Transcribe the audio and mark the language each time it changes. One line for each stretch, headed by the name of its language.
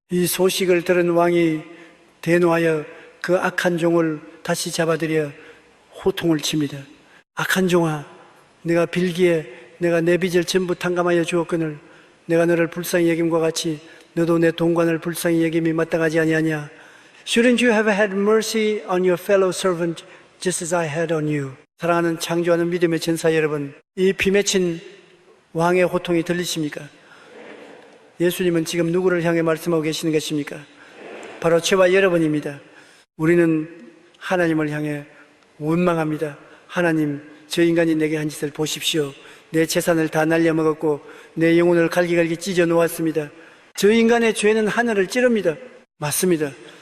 Korean: 이 소식을 들은 왕이 대노하여 그 악한 종을 다시 잡아들여 호통을 칩니다. 악한 종아, 내가 빌기에 내가 내 빚을 전부 탕감하여 주었거늘 내가 너를 불쌍히 여김과 같이 너도 내 동관을 불쌍히 여김이 마땅하지 아니하냐?
English: Shouldn't you have had mercy on your fellow servant just as I had on you?
Korean: 사랑하는 창조하는 믿음의 전사 여러분, 이 피맺힌 왕의 호통이 들리십니까? 예수님은 지금 누구를 향해 말씀하고 계시는 것입니까? 바로 저와 여러분입니다. 우리는 하나님을 향해 원망합니다. 하나님, 저 인간이 내게 한 짓을 보십시오. 내 재산을 다 날려먹었고 내 영혼을 갈기갈기 찢어 놓았습니다. 저 인간의 죄는 하늘을 찌릅니다. 맞습니다.